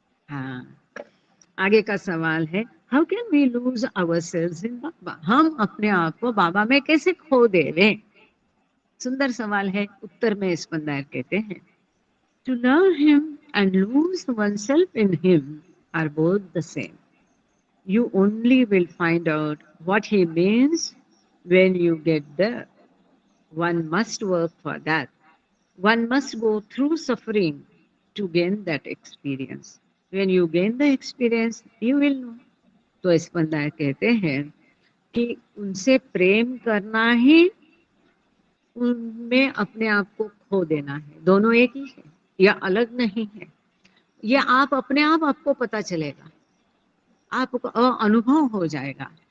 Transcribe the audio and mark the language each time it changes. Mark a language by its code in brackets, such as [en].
[hi] हाँ, आगे का सवाल है, [en] How can we lose ourselves in Baba? [hi] हम अपने आप को बाबा में कैसे खो देवें? सुंदर सवाल है। उत्तर में स्पंदर कहते हैं, [en] To love him and lose oneself in him are both the same. You only will find out what he means when you get there. One must work for that. One must go through suffering to gain that experience. When you gain the experience, you will know. [hi] तो स्पंदर कहते हैं कि उनसे प्रेम करना ही उनमें अपने आप को खो देना है। दोनों एक ही है, या अलग नहीं है। ये आप अपने आप आपको पता चलेगा, आपको अनुभव हो जाएगा।